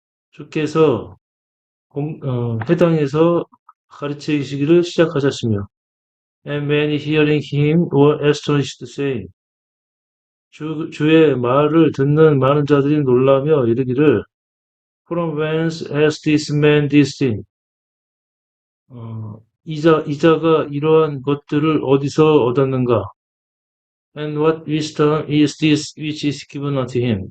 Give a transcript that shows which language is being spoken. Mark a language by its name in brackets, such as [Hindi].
[Korean] 주께서 회당에서 가르치시기를 시작하셨으며, [English] and many hearing him were astonished, saying, [Korean] 주의 말을 듣는 많은 자들이 놀라며 이르기를, [English] From whence has this man this thing? [Korean] 이자가 이러한 것들을 어디서 얻었는가? [English] And what wisdom is this which is given unto him?